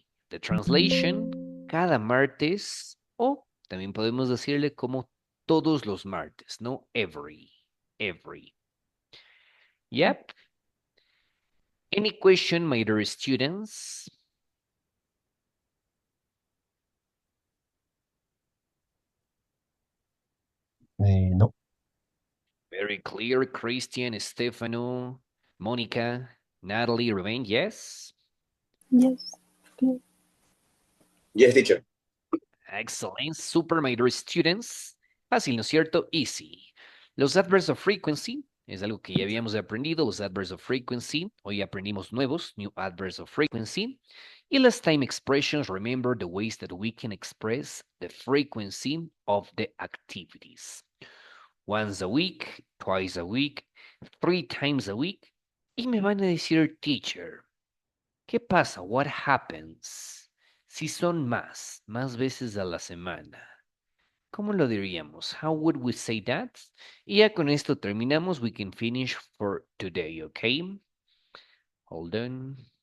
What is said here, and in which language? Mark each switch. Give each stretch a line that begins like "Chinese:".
English: The translation,
Spanish: cada martes, o también podemos decirle como todos los martes, ¿no?
English: Every. Yep. Any question, my dear students? No. Very clear, Christian, Stefano, Monica, Natalie, Ruben, yes? Yes. Clear. Yes, teacher. Excellent, super, my dear students.
Spanish: Fácil, ¿no es cierto? Easy. Los adverbs of frequency es algo que ya habíamos aprendido, los adverbs of frequency. Hoy aprendimos nuevos,
English: new adverbs of frequency. Y las time expressions, remember the ways that we can express the frequency of the activities. Once a week, twice a week, 3 times a week.
Spanish: Y me van a decir, teacher, ¿qué pasa?
English: What happens?
Spanish: Si son más veces a la semana. ¿Cómo lo diríamos?
English: How would we say that?
Spanish: Y ya con esto terminamos.
English: We can finish for today, okay? Hold on.